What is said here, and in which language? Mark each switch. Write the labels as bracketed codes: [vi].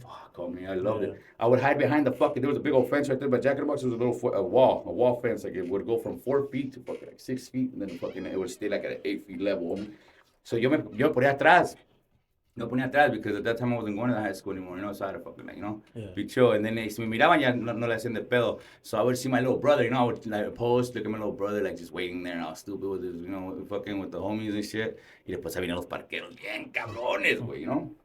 [en] Fuck, homie, I loved it. I would hide behind there was a big old fence right there by Jack in the Box. There was a wall fence. Like, it would go from 4 feet to fucking like 6 feet, and then fucking it would stay like at an 8 feet level, homie. So yo me ponía atrás, No ponía atrás because at that time I wasn't going to high school anymore, you know, so I had to fucking, like, you know, Yeah. be chill. [es] And then si me miraban, ya no le hacían de pedo. [en] So I would see my little brother, you know, I would like post, look at my little brother, like just waiting there, and I was stupid with his, you know, fucking with the homies and shit. [es] Y después ahí vienen los parqueros bien cabrones, güey, you know.